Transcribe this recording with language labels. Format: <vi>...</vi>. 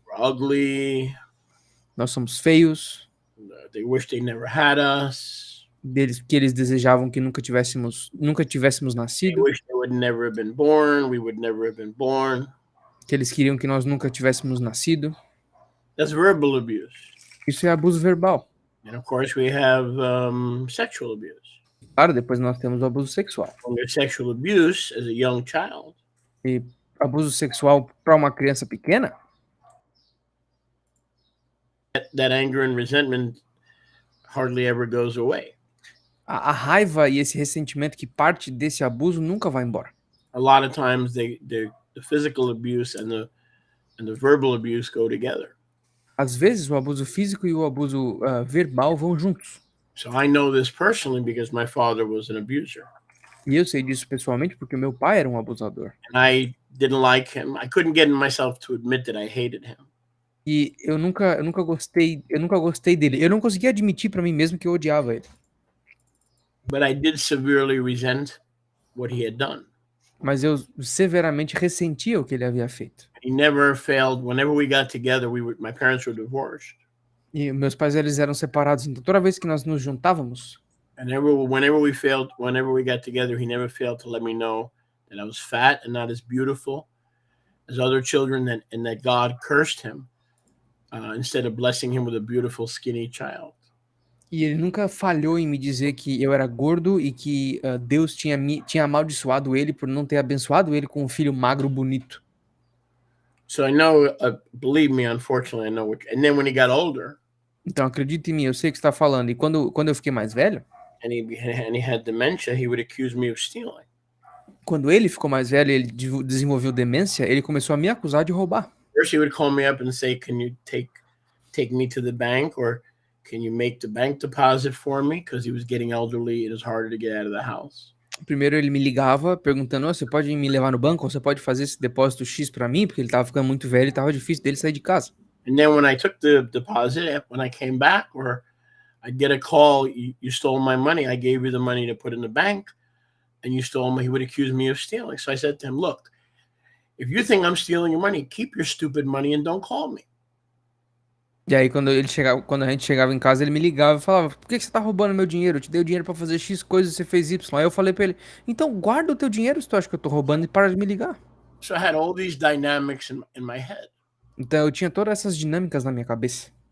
<en>we're ugly,</en> <pt>nós somos feios,</pt> <en>they wish they never had us.</en> <pt>Que eles desejavam que nunca tivéssemos nascido.</pt> <en>They wish they would never have been born, we would never have been born.</en> <pt>Que eles queriam que nós nunca tivéssemos nascido.</pt> <en>That's verbal abuse.</en> <pt>Isso é abuso verbal.</pt> <en>And of course we have sexual abuse.</en> <pt>Claro, depois nós temos o abuso sexual.</pt> <en>When there's sexual abuse as a young child.</en> <pt>E abuso sexual para uma criança pequena,</pt> <en>that anger and resentment hardly ever goes away.</en> <pt>a raiva e esse ressentimento que parte desse abuso nunca vai embora.</pt> <en>A lot of times the physical abuse and the verbal abuse go together.</en> <pt>Às vezes, o abuso físico e o abuso verbal vão juntos.</pt> <en>So I know this personally because my father was an abuser.</en> <pt>E eu sei disso pessoalmente porque meu pai era um abusador.</pt> <en>And I didn't like him. I couldn't get myself to admit that I hated him.</en> <pt>E eu nunca gostei dele. Eu não conseguia admitir para mim mesmo que eu odiava ele.</pt> <en>But I did severely resent what he had done.</en> <pt>Mas eu severamente ressentia o que ele havia feito.</pt> <en>He never failed. Whenever we got together, my parents were divorced.</en> <pt>E meus pais eles eram separados, então toda vez que nós nos juntávamos,</pt> <en>And whenever we got together, he never failed to let me know that I was fat and not as beautiful as other children, and that God cursed him instead of blessing him with a beautiful, skinny child.</en> <pt>e ele nunca falhou em me dizer que eu era gordo e que Deus tinha amaldiçoado ele por não ter abençoado ele com um filho magro bonito.</pt> <en>So I know, believe me, unfortunately, I know. And then when he got older,</en> <pt>Então acredite em mim, eu sei o que você está falando. E quando eu fiquei mais velho,</pt> <en>and he had dementia, he would accuse me of stealing.</en> <pt>quando ele ficou mais velho, ele desenvolveu demência, ele começou a me acusar de roubar.</pt> <en>First, he would call me up and say, "Can you take me to the bank, or can you make the bank deposit for me?" Because he was getting elderly, it was harder to get out of the house.</en> <pt>Primeiro ele me ligava perguntando: "Você pode me levar no banco? Ou você pode fazer esse depósito X para mim?" Porque ele estava ficando muito velho e estava difícil dele sair de casa.</pt> <en>And then when I took the deposit, when I came back, or I'd get a call, you stole my money. I gave you the money to put in the bank, and you stole me. He would accuse me of stealing. So I said to him, "Look, if you think I'm stealing your money, keep your stupid money and don't call me."</en> <pt>E aí quando a gente chegava em casa, ele me ligava e falava: "Por que você tá roubando meu dinheiro? Eu te dei o dinheiro para fazer X coisas e você fez Y." Aí eu falei para ele: "Então guarda o teu dinheiro se tu acha que eu tô roubando e para de me ligar."</pt> <en>So I had all these dynamics in my head.</en> <pt>Então eu tinha todas essas dinâmicas na minha cabeça.</pt>